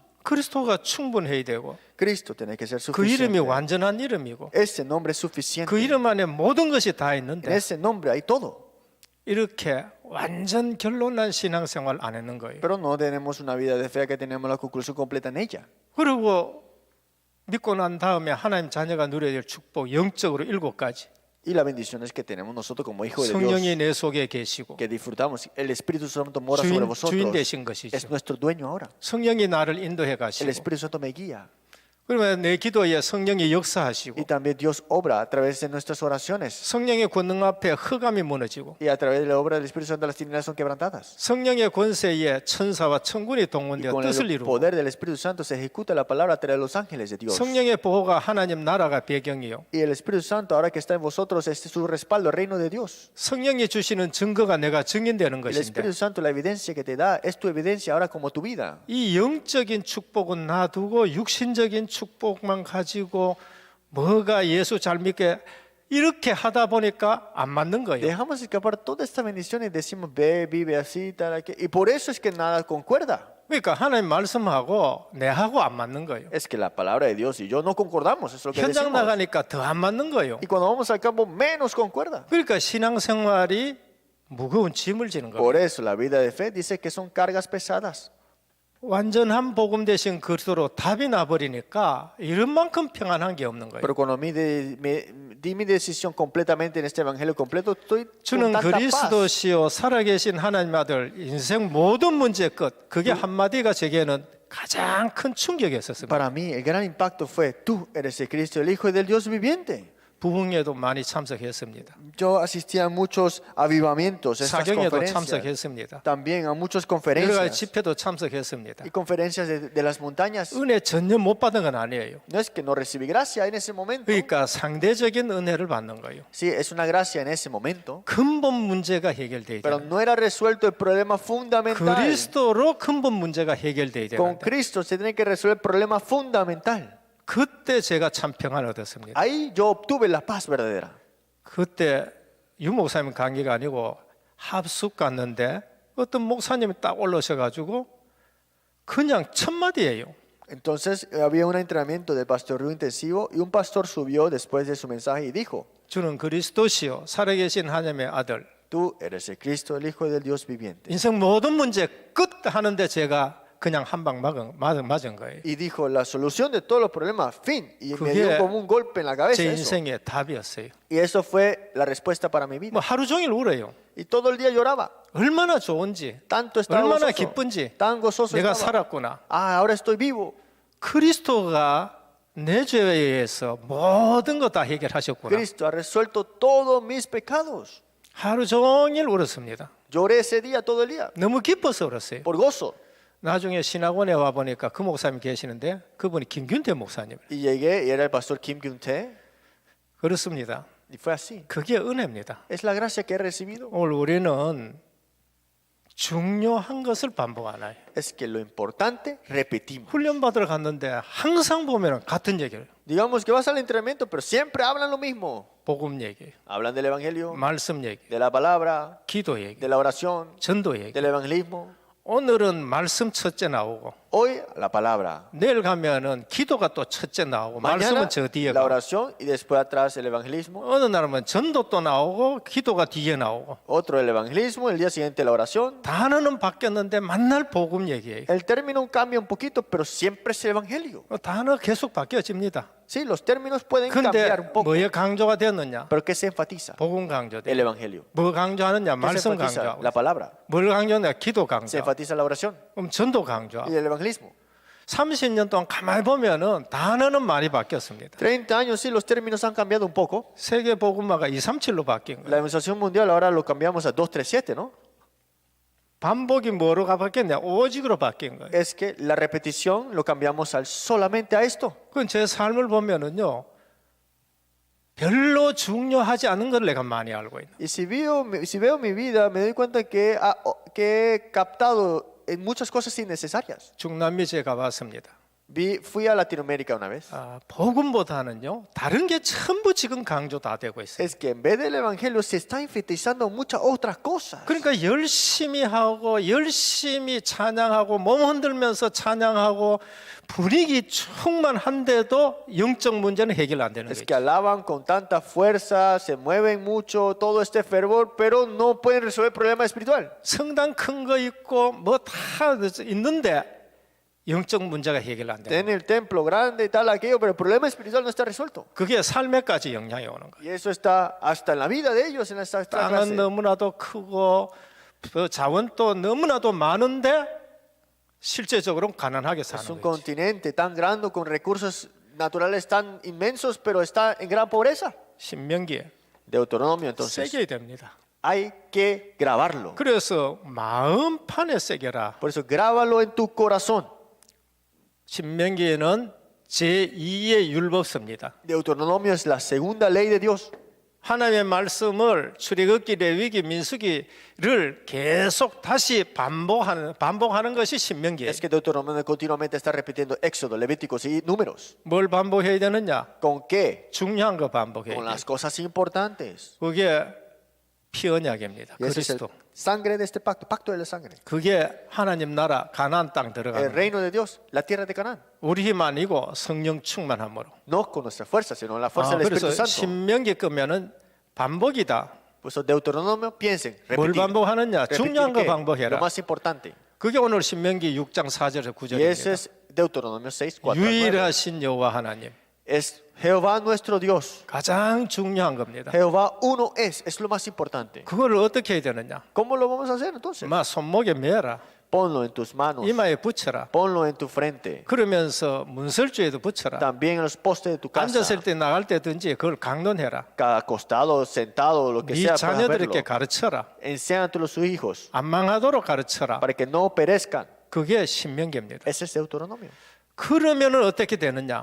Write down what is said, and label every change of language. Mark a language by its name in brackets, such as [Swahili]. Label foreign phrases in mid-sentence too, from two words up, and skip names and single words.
[Korean] 그리스도가 충분해야 되고 [Spanish] Cristo tiene que ser [Korean] 그 이름이 [Spanish] suficiente. [Korean] 완전한 이름이고 [Spanish] Ese nombre es suficiente. [Korean] 그 이름 안에 모든 것이 다 [Spanish] En [Korean] 있는데 [Spanish] ese nombre hay todo. [Korean] 이렇게 완전 결론난 신앙생활 안 했는 거예요. [Spanish] Pero no tenemos una vida de fe que tenemos la conclusión completa en ella. [Korean] 그리고 믿고 난 다음에 하나님 자녀가 누려야 될 축복 영적으로 7가지. [Spanish] Y las bendiciones que tenemos nosotros como hijos de [Korean] 성령이 [Spanish] Dios, [Korean] 내 속에 계시고 [Spanish] que disfrutamos. El Espíritu Santo mora sobre [Korean] 주인 [Spanish] vosotros. [Korean] 되신 [Spanish] Es [Korean] 것이죠. [Spanish] nuestro dueño ahora. [Korean] 성령이 나를 인도해 [Spanish] El [Korean] 가시고 [Spanish] Espíritu Santo me guía. [Korean] 그러면 내 기도에 성령이 [Spanish] Y [Korean] 역사하시고 [Spanish] también Dios obra a través de nuestras oraciones. [Korean] 성령의 권능 앞에 흑암이 무너지고 [Spanish] Y a través de la obra del Espíritu Santo las tinieblas son quebrantadas. [Korean] 성령의 권세에 천사와 천군이 [Spanish] Y [Korean] 동원되어 [Spanish] con [Korean] 뜻을 [Spanish] el [Korean] 이루고 [Spanish] poder del Espíritu Santo se ejecuta la palabra a través de los ángeles de Dios. [Korean] 성령의 보호가 하나님 나라가 배경이요 [Spanish] Y el Espíritu Santo, ahora que está en vosotros, es su respaldo, el reino de Dios. [Korean] 성령이 주시는 증거가 내가 증인되는 [Spanish] El [Korean] 것인데 [Spanish] Espíritu Santo, la evidencia que te da, es tu evidencia ahora como tu vida. [Korean] 이 영적인 축복은 놔두고 육신적인 축복만 가지고 뭐가 예수 잘 믿게 이렇게 하다 보니까 안 맞는 거예요. [Spanish] Dejamos escapar toda esta bendición y decimos, ve, vive así, tal, aquel. Y por eso es que nada concuerda. [Korean] 그러니까 하나님 말씀하고 내하고 안 맞는 거예요. [Spanish] Es que la palabra de Dios y yo no concordamos, es lo que [Korean] 현장 [Spanish] decimos. [Korean] 나가니까 더 안 맞는 거예요. [Spanish] Y cuando vamos al campo, menos concuerda. [Korean] 그러니까 신앙생활이 무거운 짐을 지는 거예요. [Spanish] Por eso la vida de fe dice que son cargas pesadas. [Korean] 완전한 복음 대신 그리스도로 답이 나버리니까 이런 만큼 평안한 게 없는 거예요. [Spanish] Pero cuando di mi decisión completamente en este evangelio completo, estoy con [Korean] 주는 [Spanish] tanta paz. [Korean] 그리스도시요 살아계신 하나님 아들 인생 모든 문제의 끝 그게 한마디가 제게는 가장 큰 충격이었습니다. [Spanish] Para mí el gran impacto fue, tú eres el Cristo, el Hijo del Dios viviente. [Korean] 부흥에도 많이 참석했습니다. [Spanish] Yo asistía a muchos avivamientos, estas [Korean] 사경에도 [Spanish] conferencias, [Korean] 참석했습니다. [Spanish] también a muchas [Korean] 여러 가지 [Spanish] conferencias [Korean] 집회도 참석했습니다. [Spanish] y conferencias de las montañas. [Korean] 은혜 전혀 못 받은 건 아니에요. [Spanish] No es que no recibí gracia en ese momento, [Korean] 그러니까 상대적인 은혜를 받는 거예요. [Spanish] sí, es una gracia en ese momento, [Korean] 근본 문제가 해결돼야 [Spanish] pero [Korean] 돼요. [Spanish] no era resuelto el problema fundamental. [Korean] 그리스도로 근본 문제가 해결돼야 [Spanish] Con [Korean] 되는데 [Spanish] Cristo se tiene que resolver el problema fundamental. [Korean] 그때 제가 참 평안을 얻었습니다. [Spanish] Ahí yo obtuve la paz verdadera. [Korean] 그때 유 목사님 강의가 아니고 합숙 갔는데 어떤 목사님이 딱 올라오셔가지고 그냥 첫 마디예요. [Spanish] Entonces había un entrenamiento del pastoreo intensivo y un pastor subió después de su mensaje y dijo, [Korean] 주는 그리스도시요 살아계신 하나님의 아들. [Spanish] tú eres el Cristo, el Hijo del Dios viviente. [Korean] 인생 모든 문제 끝 하는데 제가 그냥 한 방 맞은 거예요. [Spanish] Y dijo, la solución de todos los problemas, fin. Y me [Korean] 그게 [Spanish] dio como un golpe en la cabeza [Korean] 제 [Spanish] eso. [Korean] 인생의 답이었어요. [Spanish] Y eso fue la respuesta para mi vida. [Korean] 뭐 하루 종일 울어요. [Spanish] Y todo el día lloraba. [Korean] 얼마나 좋은지, [Spanish] Tanto estaba [Korean] 얼마나 [Spanish] gozoso, [Korean] 기쁜지 [Spanish] tan gozoso [Korean] 내가 [Spanish] estaba. [Korean] 살았구나. [Spanish] Ahora estoy vivo. [Korean] 그리스도가 내 죄에 의해서 모든 거 다 해결하셨구나. [Spanish] Cristo ha resuelto todos mis pecados. [Korean] 하루 종일 울었습니다. [Spanish] Lloré ese día, todo el día, [Korean] 너무 기뻐서 울었어요. [Spanish] por gozo. [Korean] 나중에 신학원에 와 보니까 그 목사님 계시는데 그분이 김균태 목사님. [Spanish] Y llegué y era el pastor Kim Kyung-tae. [Korean] 그렇습니다. [Spanish] Y fue así. [Korean] 그게 은혜입니다. [Spanish] Es la gracia que he recibido. [Korean] 오늘 우리는 중요한 것을 반복 안 해요. [Spanish] Es que lo importante, repetimos. [Korean] 훈련 받으러 갔는데 항상 보면 같은 얘기를 [Spanish] Digamos que vas al entrenamiento, pero siempre hablan lo mismo. [Korean] 복음 얘기, [Spanish] Hablan del evangelio, [Korean] 말씀 얘기, [Spanish] de la palabra, [Korean] 기도 얘기, [Spanish] de la oración, [Korean] 전도 얘기. [Spanish] del evangelismo. [Korean] 오늘은 말씀 첫째 나오고 [Spanish] Hoy la palabra. [Korean] 내일 가면은 기도가 또 첫째 나오고 [Spanish] Mañana [Korean] 말씀은 저 뒤에 [Spanish] la [Korean] 가고 [Spanish] oración y después atrás el evangelismo. [Korean] 어느 날은 전도 또 나오고 기도가 뒤에 나오고 [Spanish] Otro el evangelismo, el día siguiente la oración. [Korean] 단어는 바뀌었는데 만날 복음 얘기예요. [Spanish] El término cambia un poquito, pero siempre es el evangelio. [Korean] 단어 계속 바뀌어집니다. [Spanish] Sí, los términos pueden [Korean] 근데 [Spanish] cambiar un poco, [Korean] 뭐에 강조가 되었느냐? [Spanish] pero ¿qué se enfatiza? [Korean] 복음 강조돼. [Spanish] El evangelio. [Korean] 뭐 강조하느냐? [Spanish] ¿Qué se [Korean] 말씀 [Spanish] enfatiza? [Korean] 강조하고. [Spanish] La palabra. [Korean] 뭘 강조하느냐? 기도 [Spanish] Se [Korean] 강조. [Spanish] enfatiza la oración [Korean] 그럼 전도 강조하고. [Spanish] y el evangelismo. [Korean] 30년 동안 가만히 보면은 단어는 많이 바뀌었습니다. [Spanish] 30 años, sí, los términos han cambiado un poco. [Korean] 세계 복음화가 237로 바뀐 거예요. [Spanish] La Organización Mundial ahora lo cambiamos a 237, ¿no? [Korean] 반복이 뭐로 바뀌었냐? 오직으로 바뀐 거예요. [Spanish] Es que la repetición lo cambiamos al solamente a esto. [Korean] 그건 제 삶을 보면은요. 별로 중요하지 않은 걸 내가 많이 알고 있는. [Spanish] Y si veo mi vida, me doy cuenta que he captado en muchas cosas innecesarias. [Korean] 중남미 제가 봤습니다. [Spanish] Fui a Latinoamérica una vez. [Korean] 복음보다는요. 다른 게 전부 지금 강조 다 되고 있어요. [Spanish] Es que en vez del evangelio se está enfatizando muchas otras cosas. [Korean] 그러니까 열심히 하고 열심히 찬양하고 몸 흔들면서 찬양하고 분위기 충만한데도 영적 문제는 해결 안 되는 [Spanish] Es [Korean] 거죠. [Spanish] que alaban con tanta fuerza, se mueven mucho, todo este fervor, pero no pueden resolver el problema espiritual. [Korean] 성당 큰 거 있고 뭐 다 있는데 영적 문제가 해결 안 되는 거예요. [Spanish] Tienen el templo grande y tal, aquello, pero el problema espiritual no está resuelto. [Korean] 그게 삶에까지 영향이 오는 거예요. [Spanish] Y eso está hasta en la vida de ellos, en esta [Korean] 땅은 [Spanish] clase. [Korean] 너무나도 크고 자원도 너무나도 많은데 실제적으로 가난하게 [Spanish] Es [Korean] 사는 [Spanish] un [Korean] 거예요. [Spanish] continente tan grande con recursos naturales tan inmensos, pero está en gran pobreza. [Korean] 신명기에 [Spanish] Deuteronomio, entonces, [Korean] 새겨야 됩니다. [Spanish] hay que grabarlo. [Korean] 그래서 마음판에 새겨라. [Spanish] Por eso, grábalo en tu corazón. [Korean] 신명기에는 제2의 율법서입니다. [Spanish] Deuteronomio es la segunda ley de Dios. [Korean] 하나님의 말씀을 출애굽기, 레위기, 민수기를 계속 다시 반복하는 것이 신명기예요. [Spanish] Es que Deuteronomio continuamente está repitiendo Éxodo, Levíticos y Números. [Korean] 뭘 반복해야 되느냐? [Spanish] ¿Con qué? [Korean] 중요한 거 반복해야 [Spanish] Con [Korean] 돼요. [Spanish] las cosas importantes. [Korean] 그게 피 언약입니다. [Spanish] Y ese es el [Korean] 그리스도. [Spanish] sangre de este pacto, pacto de la sangre. [Korean] 그게 하나님 나라 가나안 땅 [Spanish] El [Korean] 들어가는 거예요. [Spanish] reino de Dios, la tierra de Canaán. [Korean] 우리 힘 아니고 성령 충만함으로. [Spanish] No con nuestra fuerza, sino la fuerza del Espíritu [Korean] 그래서 [Spanish] Santo. [Korean] 신명기 끄면은 반복이다. [Spanish] Por eso Deuteronomio, piensen, [Korean] 뭘 [Spanish] repetir. [Korean] 반복하느냐? 중요한 거 [Spanish] ¿Qué? [Korean] 반복해라. [Spanish] Lo más importante. [Korean] 그게 오늘 신명기 6장 4절에서 [Spanish] Y ese [Korean] 9절입니다. [Spanish] es Deuteronomio 6, 4, 9. [Korean] 유일하신 여호와 하나님. [Spanish] Es Jehová nuestro Dios. [Korean] 가장 중요한 겁니다. [Spanish] Jehová uno es lo más importante. [Korean] 그거를 어떻게 해야 되느냐? [Spanish] ¿Cómo lo vamos a hacer entonces? [Korean] 막 손목에 매라. [Spanish] ponlo en tus manos, [Korean] 이마에 붙여라. [Spanish] ponlo en tu frente, [Korean] 그러면서 문설주에도 붙여라. [Spanish] también en los postes de tu casa, [Korean] 앉았을 때 나갈 때든지 그걸 강론해라. [Spanish] acostado, sentado, lo que [Korean] 네 [Spanish] sea, puedas verlo. [Korean] 자녀들에게 가르쳐라. [Spanish] Enséñatelo a sus hijos [Korean] 안 망하도록 가르쳐라. [Spanish] para que no perezcan. [Korean] 그게 신명기입니다. [Spanish] Ese es Deuteronomio. [Korean] 그러면은 어떻게 되느냐?